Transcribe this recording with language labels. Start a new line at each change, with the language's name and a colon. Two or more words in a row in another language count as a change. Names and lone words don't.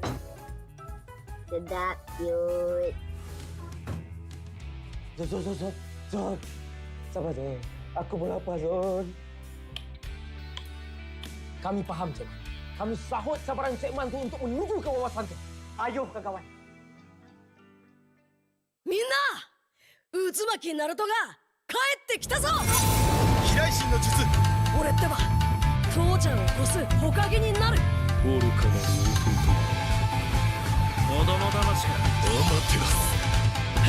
Malay: Sedap, Yud. Zon. Sabar, Zon. Aku pun lapar, Zon. Kami faham, Cik. Kami sahut sabaran Cik Man tu untuk menuju ke wawasan tu. Ayuh, kawan-kawan.
Japanese: みんな渦巻きナルトが帰ってきたぞ。飛来神の術。俺ってば父ちゃんを越す火影になる。愚かなる弟。子供騙しがアマテラス。